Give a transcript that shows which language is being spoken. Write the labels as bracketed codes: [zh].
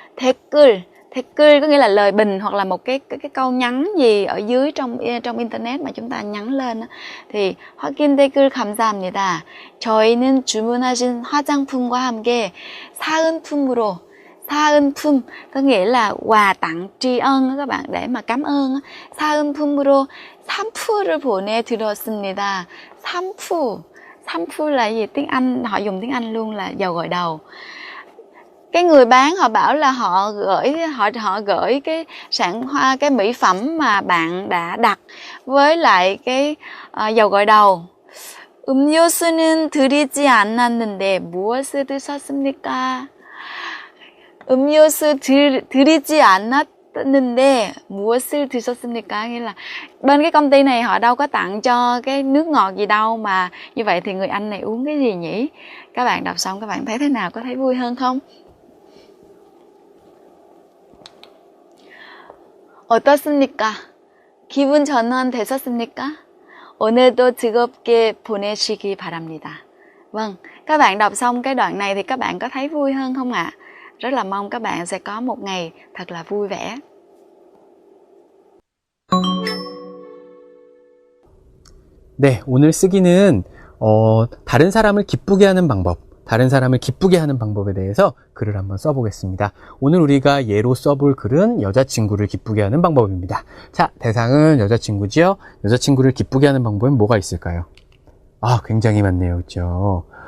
[vi] 댓글 có nghĩa là lời bình hoặc là một cái câu nhắn gì ở dưới trong internet mà chúng ta nhắn lên thì [ko] 확인 댓글 감사합니다. 저희는 주문하신 화장품과 함께 사은품으로 사은품 [vi] có nghĩa là quà tặng tri ân các bạn, để mà cảm ơn. [ko] 사은품으로 상품을 보내드렸습니다. [vi] 상품 là gì? Tiếng Anh, họ dùng tiếng Anh luôn là dầu gội đầu. Cái người bán họ bảo là họ gửi cái cái mỹ phẩm mà bạn đã đặt với lại cái dầu gội đầu. [ko] 음료수는 드리지 않았는데 무엇을 드셨습니까? 음료수 드리지 않았는데 무엇을 드셨습니까? [vi] Nghĩa là bên cái công ty này họ đâu có tặng cho cái nước ngọt gì đâu, mà như vậy thì người anh này uống cái gì nhỉ? Các bạn đọc xong các bạn thấy thế nào? Có thấy vui hơn không? [ko] 어떻습니까? 기분 전환 되셨습니까? 오늘도 즐겁게 보내시기 바랍니다. [vi] Vâng, các bạn đọc xong cái đoạn này thì các bạn có thấy vui hơn không ạ? Rất là mong các bạn sẽ có một ngày thật là vui vẻ. [ko] 네, 오늘 쓰기는 다른 사람을 기쁘게 하는 방법, 다른 사람을 기쁘게 하는 방법에 대해서 글을 한번 써보겠습니다. 오늘 우리가 예로 써볼 글은 여자친구를 기쁘게 하는 방법입니다. 자, 대상은 여자친구지요? 여자친구를 기쁘게 하는 방법은 뭐가 있을까요? 굉장히 많네요. 그렇죠?